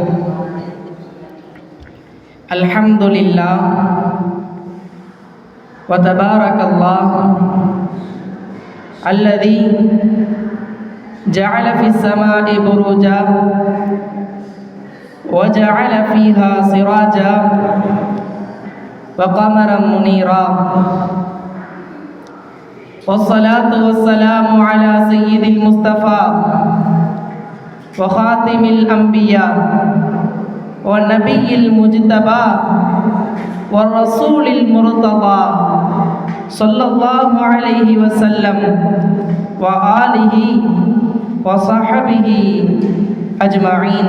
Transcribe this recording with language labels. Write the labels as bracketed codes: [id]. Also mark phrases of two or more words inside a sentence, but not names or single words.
[ar] الحمد لله وتبارك الله الذي جعل في السماء بروجا وجعل فيها سراجا وقمرا منيرا. والصلاة والسلام على سيد المصطفى وخاتم الأنبياء والنبي المجتبى والرسول المرتضى صلى الله عليه وسلم وآله وصحبه أجمعين.